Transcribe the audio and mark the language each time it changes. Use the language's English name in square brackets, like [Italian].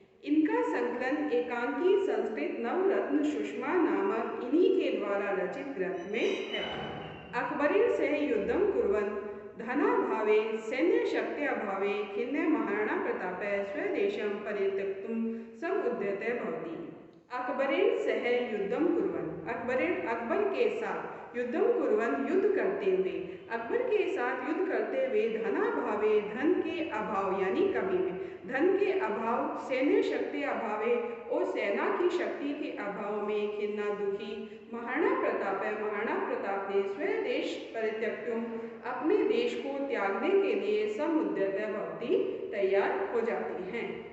[Hindi] इनका संकलन एकांकी संस्कृत नवरत्न सुषमा नामक इन्हीं के द्वारा रचित ग्रंथ में है। [Sanskrit] अकबरेण सह युद्धं कुर्वन् धनाभावे सैन्यशक्त्यभावे खिन्ने महाराणा प्रतापः स्वदेशं परित्यक्तुं समुद्यते भवति। [Hindi] अकबरेण सह युद्धं कुर्वन्, अकबर के साथ युद्धं कुर्वन्, युद्ध करते हुए, अकबर के साथ युद्ध करते हुए, धनाभावे, धन के अभाव यानी कमी में, धन के अभाव, सैन्य शक्ति अभावे और सेना की शक्ति के अभाव में खिन्ना दुखी महाराणा प्रताप ने स्वदेश परित्यक्तुम, अपने देश को त्यागने के लिए समुद्यते भवति, तैयार हो जाती हैं।